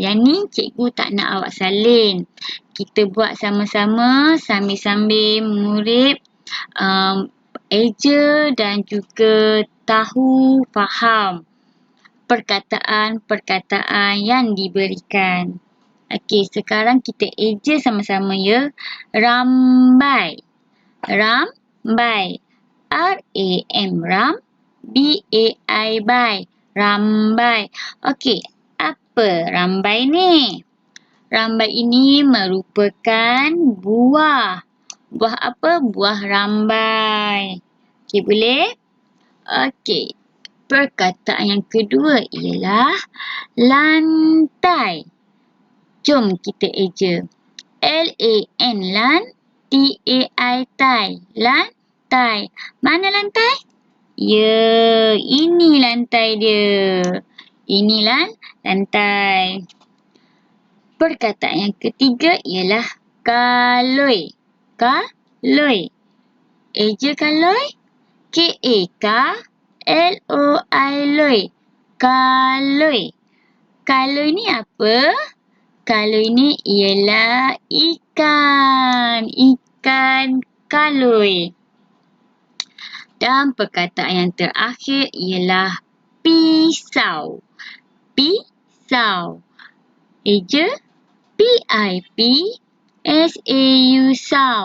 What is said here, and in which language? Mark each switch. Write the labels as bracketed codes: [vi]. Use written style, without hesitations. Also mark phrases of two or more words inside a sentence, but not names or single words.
[ms] Yang ni cikgu tak nak awak salin. Kita buat sama-sama sambil-sambil murid eja dan juga tahu, faham perkataan-perkataan yang diberikan. Okey, sekarang kita eja sama-sama ya. Rambai. Rambai. R-A-M, ram. B-A-I, bai. Rambai. Okey, apa rambai ni? Rambai ini merupakan buah. Buah apa? Buah rambai. Okey, boleh? Okey. Perkataan yang kedua ialah lantai. Jom kita eja. L-A-N, lan. T-A-I, tai. Lantai. Mana lantai? Ya, ini lantai dia. Ini lantai. Perkataan yang ketiga ialah kaloi. Kaloi. Eja kaloi. K-A-K-L-O-I, loi. Kaloi. Kaloi ni apa? Kaloi ni ialah ikan. Ikan kaloi. Dan perkataan yang terakhir ialah pisau. Pisau. Eja P-I-P-S-A-U, sau.